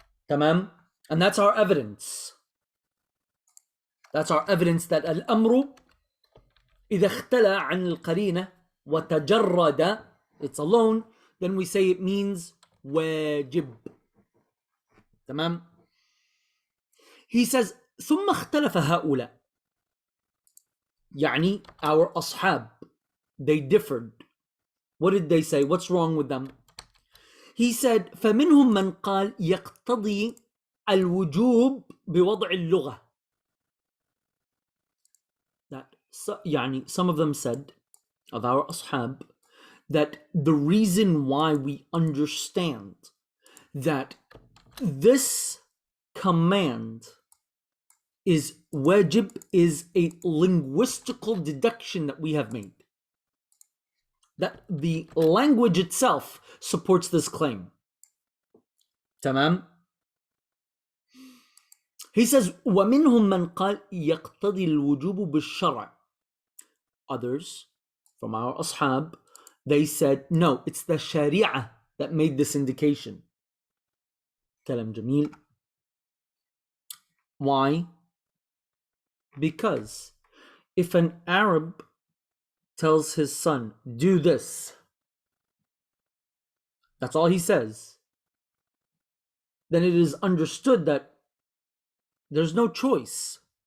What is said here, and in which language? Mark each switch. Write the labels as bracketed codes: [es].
[en] Tamam? And that's our evidence. That's our evidence that al-amru [ar] إذا اختلى عن القرينة وتجرد, [en] it's alone, then we say it means واجب. Tamam? He says [ar] ثم اختلف هؤلاء. [en] Our ashab, they differed. What did they say? What's wrong with them? He said [ar] فمنهم من قال يقتضي الوجوب بوضع اللغة. [en] That some of them said, of our ashab, that the reason why we understand that this command is wajib is a linguistical deduction that we have made. That the language itself supports this claim. Tamam? He says, [ar] وَمِنْهُمْ مَنْ قَالْ يَقْتَضِي الْوُجُوبُ بِالشَّرْعِ. [en] Others, from our ashab, they said, no, it's the sharia that made this indication. Kalam jameel. Why? Because if an Arab tells his son, do this, that's all he says, then it is understood that there's no choice.